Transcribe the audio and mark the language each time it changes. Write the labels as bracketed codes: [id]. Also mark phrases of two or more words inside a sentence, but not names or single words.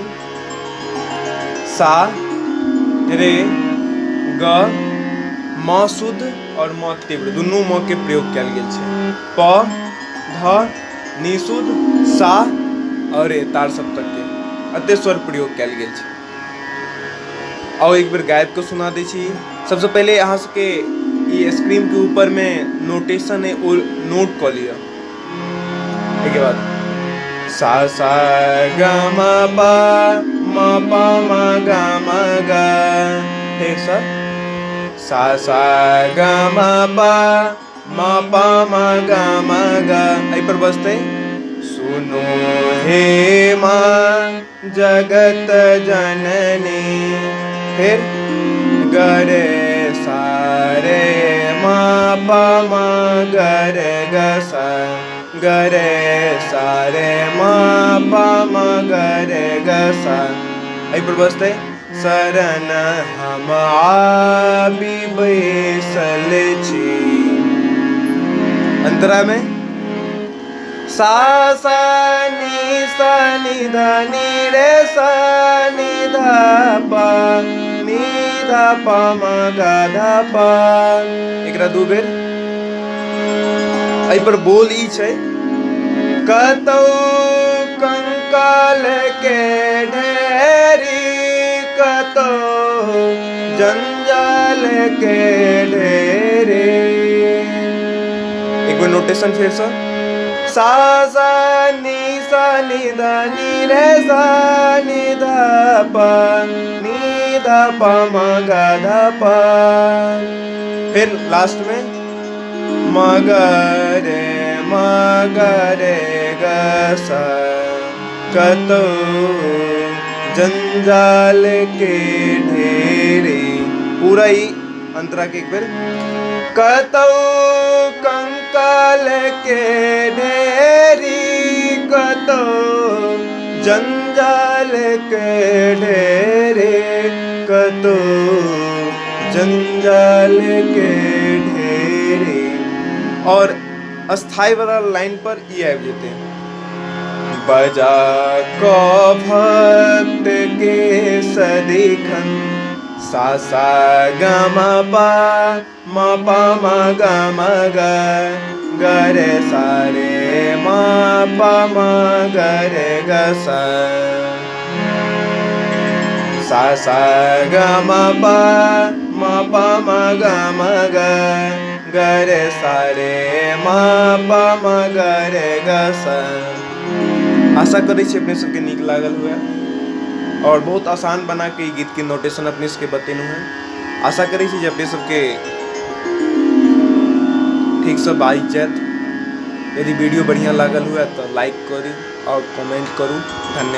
[mai] सा रे ग म शुद्ध और म तीव्र दुनू म के प्रयोग कयल गेल छै। प ध नि शुद्ध सा और रे तार सप्तक के अते स्वर प्रयोग कयल गेल छै। और एक बार गायब को सुना दै छी। सबसे पहले अहाँ सबके ई स्क्रीन के ऊपर में नोटेशन है वो नोट कऽ लिअ। एके बाद सा सा ग म प म ग म ग, फिर सा सा ग म प म ग म ग। एहि पर बजतै सुनो हे माँ जगत जननी, फिर ग रे सा रे म प म ग रे ग सा, ग रे सा रे म प म ग रे ग सा। एहि पर बजतै शरण हम आबि बैसल छी। अंतरा में सा सा नि ध नि रे सा नि ध प म ग ध प। एकरा दू बेर। एहि पर बोल ई छै कतौ कंकाल के ढेरी, कतौ जंजाल के ढेरी। एक बार नोटेशन फिर से सा सा नि ध नि रे सा नि ध प म ग ध प। फिर लास्ट में म ग रे ग सा, कतौ जंजाल के ढेरी। पूरा ही अंतरा के एक बार कतौ कंकाल के ढेरी, कतौ जंजाल के ढेरी। जंजाल के ढेरे। और अस्थाई वाला लाइन पर ई आबि जेतै, बजा को भक्त के सदिखन सा सा ग म प म ग म ग ग रे सा रे म प म ग रे ग सा सा सा ग म प म ग म ग ग रे सा रे म प म ग रे ग सा। आशा करै छी अपने सबके नीक लागल हुए और बहुत आसान बना के ई गीत के नोटेशन अपने सबके बतेलहुँ हैं। आशा करै छी जे अपने सबके ठीक से बाइज जायत। यदि वीडियो बढ़िया लागल हुए तो लाइक करू और कमेंट करू।